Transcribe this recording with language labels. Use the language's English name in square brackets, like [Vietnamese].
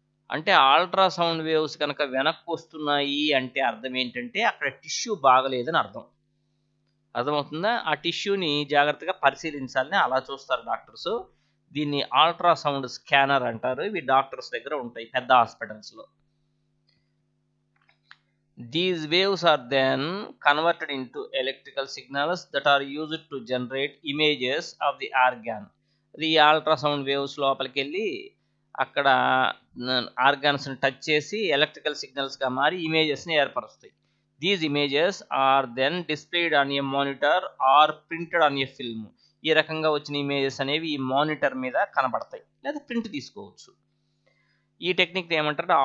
[Telugu] అంటే ultrasound waves కనుక వెనక్కి వస్తున్నాయి అంటే అర్థం ఏంటంటే అక్కడ టిష్యూ బాగలేదని అర్థం. అర్థమవుతుందా? ఆ టిష్యూని జాగ్రత్తగా పరిశీలించాలని అలా చూస్తారు డాక్టర్స్. దీన్ని అల్ట్రాసౌండ్ స్కానర్ అంటారు. ఇవి డాక్టర్స్ దగ్గర ఉంటాయి పెద్ద హాస్పిటల్స్లో. [English] These waves are then converted into electrical signals that are used to generate images of the organ. [Telugu] ఈ అల్ట్రాసౌండ్ వేవ్స్ లోపలికి వెళ్ళి అక్కడ ఆర్గాన్స్ని టచ్ చేసి ఎలక్ట్రికల్ సిగ్నల్స్గా మారి ఇమేజెస్ని ఏర్పరుస్తాయి. [English] These images are then displayed on a monitor or printed on a film. [Telugu] ఈ రకంగా వచ్చిన ఇమేజెస్ అనేవి ఈ మానిటర్ మీద కనబడతాయి, లేదా ప్రింట్ తీసుకోవచ్చు. ఈ టెక్నిక్ ఏమంటారు?